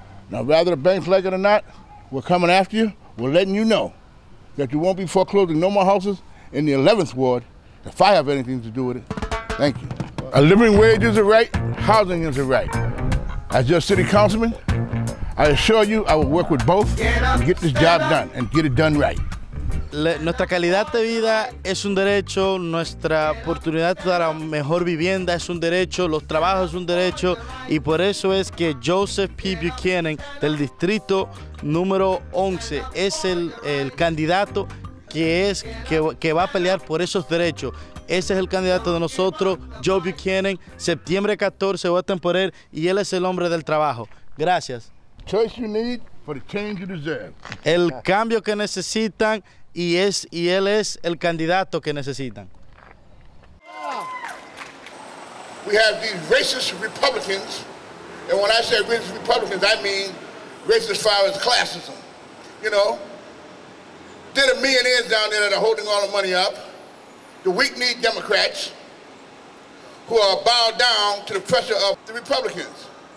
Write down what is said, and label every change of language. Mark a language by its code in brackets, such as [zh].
[en] Now, whether the banks like it or not, we're coming after you. We're letting you know that you won't be foreclosing no more houses in the 11th Ward if I have anything to do with it. Thank you. A living wage is a right, housing is a right. As your city councilman, I assure you I will work with both and get this job done and get it done right. [es] Nuestra calidad de vida es un derecho, nuestra oportunidad para mejor vivienda es un derecho, los trabajos es un derecho, y por eso es que Joseph P. Buchanan del distrito número 11 es el candidato que va a pelear por esos derechos. Ese es el candidato de nosotros, Joe Buchanan. Septiembre 14 voten por él y él es el hombre del trabajo. Gracias. [en] Choice you need for the change you deserve. [es] El cambio que necesitan y él es el candidato que necesitan. [en] We have these racist Republicans, and when I say racist Republicans, I mean racist as far as classism. You know, there are millionaires down there that are holding all the money up. The weak-kneed Democrats who are bowed down to the pressure of the Republicans.